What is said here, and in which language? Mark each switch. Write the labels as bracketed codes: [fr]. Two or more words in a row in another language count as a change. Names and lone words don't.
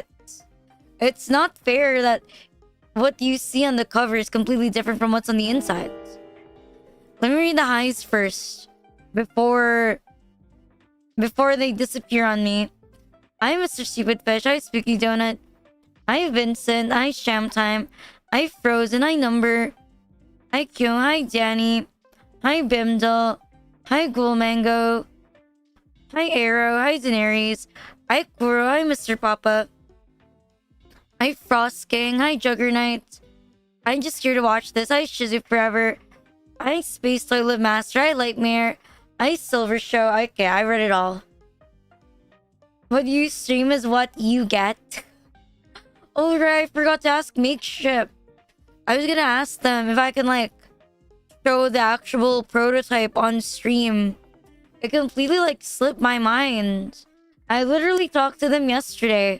[en] It's not fair that what you see on the cover is completely different from what's on the inside. Let me read the highs first before they disappear on me. Hi, Mr. Stupid Fish. Hi, Spooky Donut. Hi, Vincent. Hi, Shamtime. Hi, Frozen. Hi, Number. Hi, Q. Hi, Danny. Hi, Bimdal. Hi, Ghoul Mango. Hi, Arrow. Hi, Daenerys. Hi, Kuro. Hi, Mr. Papa. Hi, Frost King. Hi, Juggernaut. I'm just here to watch this. Hi, Shizu Forever. Hi, Space Toilet Master. Hi, Lightmare. Hi, Silver Show. Okay, I read it all. What you stream is what you get. Oh, right. I forgot to ask MakeShip. I was gonna ask them if I can, like, show the actual prototype on stream. It completely, like, slipped my mind. I literally talked to them yesterday.